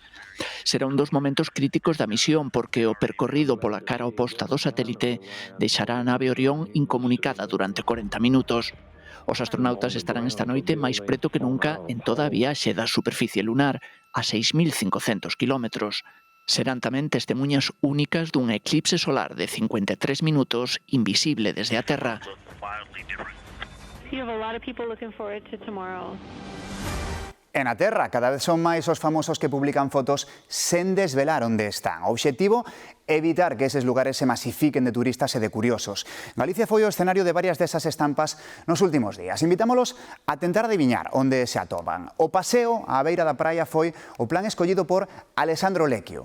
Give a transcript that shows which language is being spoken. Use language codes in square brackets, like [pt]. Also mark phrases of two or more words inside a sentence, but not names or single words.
[gl] Será un dos momentos críticos da misión porque o percorrido pola cara oposta do satélite deixará a nave Orión incomunicada durante 40 minutos. Os astronautas estarán esta noite máis preto que nunca en toda a viaxe da superficie lunar, a 6.500 kilómetros. Serán tamén testemunhas únicas dun eclipse solar de 53 minutos invisible desde a Terra. [en] You have a lot of people looking forward to tomorrow. [gl] E na Terra, cada vez son máis os famosos que publican fotos sen desvelar onde están. O obxectivo, evitar que eses lugares se masifiquen de turistas e de curiosos. Galicia foi o escenario de varias desas estampas nos últimos días. Invitámolos a tentar adiviñar onde se atopan. O paseo á beira da praia foi o plan escollido por Alessandro Lecchio.